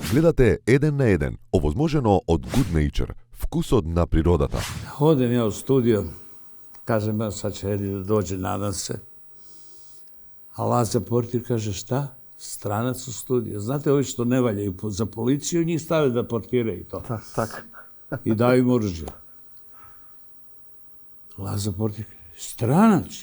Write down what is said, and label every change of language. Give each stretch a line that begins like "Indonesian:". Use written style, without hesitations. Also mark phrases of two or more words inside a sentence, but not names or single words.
Macedonian: Гледате Еден на еден, овозможено од Good Nature, вкусот на природата.
Serbian: Odem ja u studio, kažem ja sad će Edi da dođe, nadam se. A Laza portir kaže šta? Stranac u studiju. Znate ovi što ne valjaju za policiju, njih stave da portiraju i to. Tak. I daju im oružje. Laza portir kaže, stranac?